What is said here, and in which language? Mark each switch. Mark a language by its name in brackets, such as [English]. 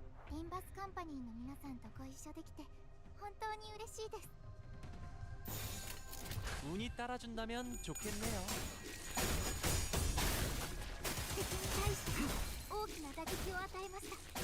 [Japanese] limbusカンパニーの皆さんとご一緒できて本当に嬉しいです。 [Korean] 운이 따라준다면 좋겠네요. [Japanese] 敵に対して大きな打撃を与えました。